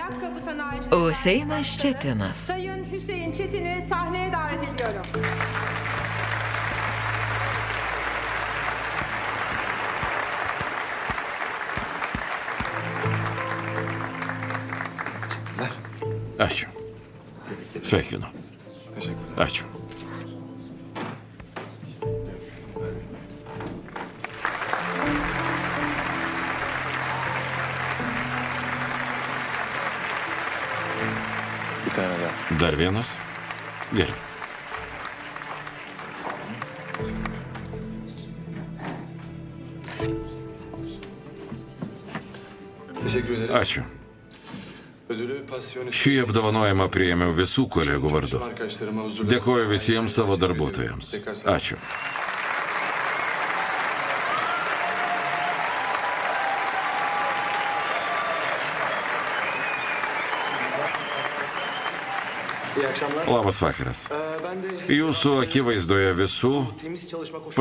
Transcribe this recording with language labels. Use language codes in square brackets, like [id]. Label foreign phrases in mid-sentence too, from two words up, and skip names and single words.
[tr] Ayakkabı sanayicisi. [lt] Hüseinas Çetinas. [tr] Sayın Hüseyin Çetin'i sahneye davet ediyorum. [lt] Ačiū. Sveikinu. Ačiū. [tr] Bir tane daha. [lt] Dar vienas? Gerai. [tr] Teşekkür ederiz. [lt] Ačiū. [tr] Ödülü Passion [lt] Šį apdovanojimą priėmiau visų kolegų vardu. [tr] arkadaşlarıma huzurla. [lt] Dėkoju visiems savo darbuotojams. Ačiū. [tr] İyi akşamlar. [lt] Labas vakaras. [tr] Ben de [lt] Jūsų akivaizdoje visų [tr] temiz çalışma koşulları